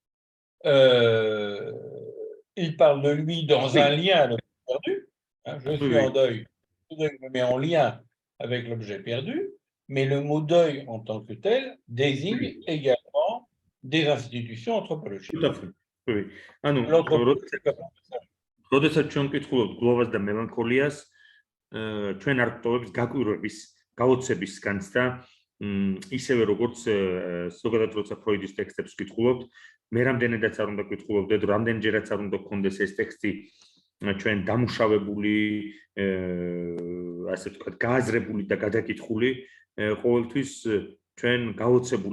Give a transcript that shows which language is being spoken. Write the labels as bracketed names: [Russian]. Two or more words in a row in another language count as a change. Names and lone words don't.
[French] Il parle de lui dans un lien à l'objet perdu. Hein, je suis en deuil. Je me mets en lien avec l'objet perdu. mais le mot deuil en tant que tel désigne également des institutions anthropologiques. Tout à fait. Oui. [Georgian] ანუ [French] L'anthropologie, [Georgian] როდესაც ჩვენ ვკითხულობთ გლოვას და მელანქოლიას, ჩვენ არ ვტოვებს გაკვირვების, გაოცების განცდა, ისევე როგორც ზოგადად როცა ფროიდის ტექსტებს ვკითხულობთ, მე რამდენადაც არ უნდა ვკითხულობდეთ, რამდენჯერაც არ უნდა გქონდეს ეს ტექსტი ჩვენ დამუშავებული, ასე ვთქვათ, გააზრებული და გადაკითხული, ყოველთვის ჩვენ გაოცებული